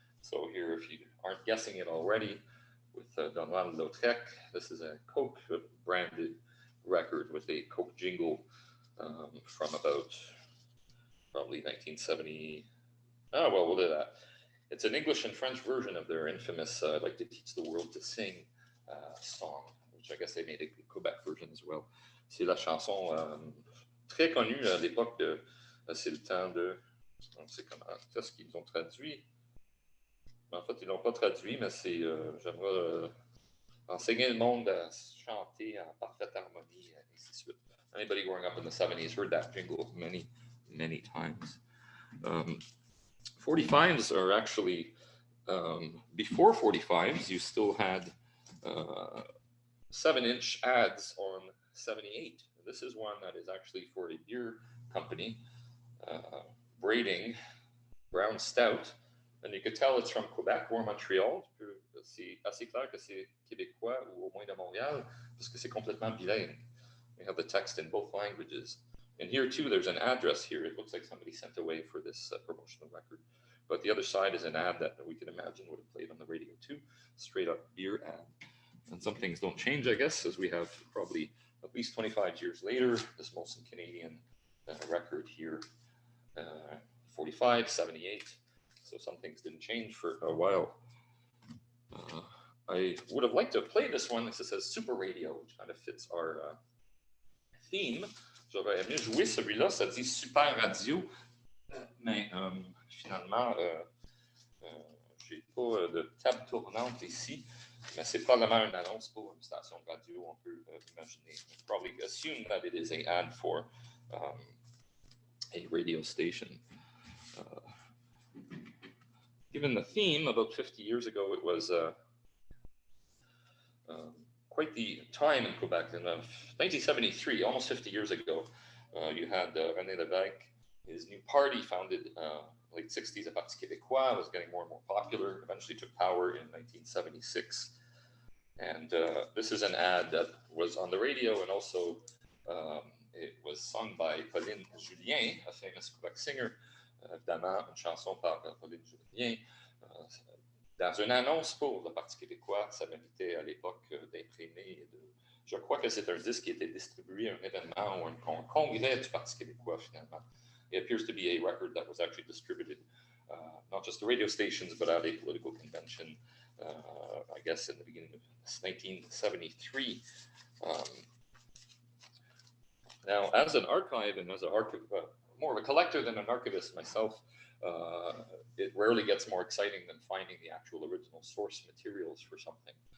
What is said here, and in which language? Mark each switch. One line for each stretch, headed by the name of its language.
English: So here, if you aren't guessing it already, with Donald Lautrec, this is a Coke branded record with a Coke jingle from about probably 1970. Oh, well, we'll do that. It's an English and French version of their infamous I'd like to teach the world to sing song, which I guess they made a Quebec version as well.
French: C'est la chanson très connue à l'époque de... C'est le temps de... On sait comment... Qu'est-ce qu'ils ont traduit? En fait, ils ne l'ont pas traduit, mais c'est... J'aimerais enseigner le monde à chanter en parfaite harmonie, et ainsi de suite.
English: Anybody growing up in the 70s heard that jingle many times. 45s are actually, before 45s, you still had 7-inch ads on 78. This is one that is actually for a beer company, braiding brown stout. And you could tell it's from Quebec or Montreal.
French: C'est assez clair que c'est québécois ou au moins de Montréal, parce que c'est complètement bilingue.
English: We have the text in both languages. And here too, there's an address here. It looks like somebody sent away for this promotional record. But the other side is an ad that we can imagine would have played on the radio too. Straight up beer ad. And some things don't change, I guess, as we have probably at least 25 years later, this Molson Canadian record here, 45, 78. So some things didn't change for a while. I would have liked to play this one. This says Super Radio, which kind of fits our theme.
French: J'aurais aimé jouer celui-là, ça dit Super Radio, mais finalement, j'ai pas de table tournante ici, mais c'est probablement une annonce pour une station de radio, on peut imaginer.
English: Probably assume that it is an ad for a radio station. Given the theme, about 50 years ago, it was quite the time in Quebec. In 1973, almost 50 years ago, you had René Lévesque, his new party founded late 60s, the Parti Québécois, was getting more and more popular, eventually took power in 1976. And this is an ad that was on the radio, and also it was sung by Pauline Julien, a famous Quebec singer,
French: évidemment, une chanson par Pauline Julien. Dans une annonce pour le Parti québécois, ça méritait à l'époque d'imprimer. Je crois que c'est un disque qui était distribué à un événement ou un congrès du Parti québécois, finalement.
English: It appears to be a record that was actually distributed, not just to radio stations, but at a political convention, I guess in the beginning of 1973. Now, as an archive and as more of a collector than an archivist myself, it rarely gets more exciting than finding the actual original source materials for something.